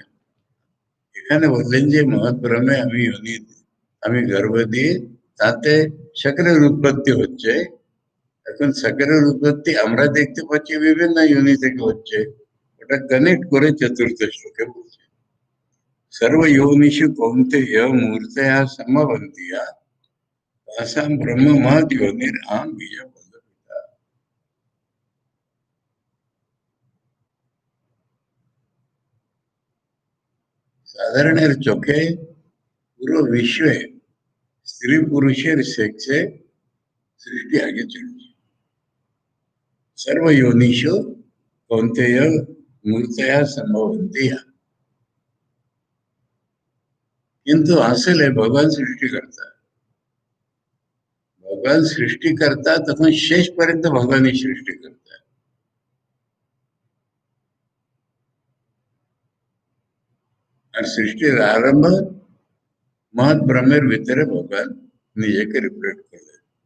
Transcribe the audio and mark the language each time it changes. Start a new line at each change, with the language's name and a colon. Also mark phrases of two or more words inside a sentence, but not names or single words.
Bangla: এখানে বললেন যে মহৎ ব্রহ্মে আমি যোনি, আমি গর্ভ দিয়ে তাতে সকলের উৎপত্তি হচ্ছে। এখন সকলের উৎপত্তি আমরা দেখতে পাচ্ছি বিভিন্ন যোনি থেকে হচ্ছে, ওটা কানেক্ট করে চতুর্থ শ্লোকে বলছে
Sanskrit: सर्व योनिषु कौन्तेय मूर्तया समवन्तिया तासां ब्रह्म महत् योनिरां बीजपदपिता।
Bangla: সাধারণের চোখে পুরো বিশ্বে স্ত্রী পুরুষের সেক্সে সৃষ্টি আগে চলছে।
Sanskrit: सर्व योनिषु कौन्तेय मूर्तया समवन्तिया,
Bangla: কিন্তু আসলে ভগবান সৃষ্টিকর্তা, ভগবান সৃষ্টিকর্তা তখন শেষ পর্যন্ত ভগবানই সৃষ্টিকর্তা। আর সৃষ্টির আরম্ভ মহৎ ব্রহ্মের ভিতরে ভগবান নিজেকে রিফ্লেক্ট করলেন।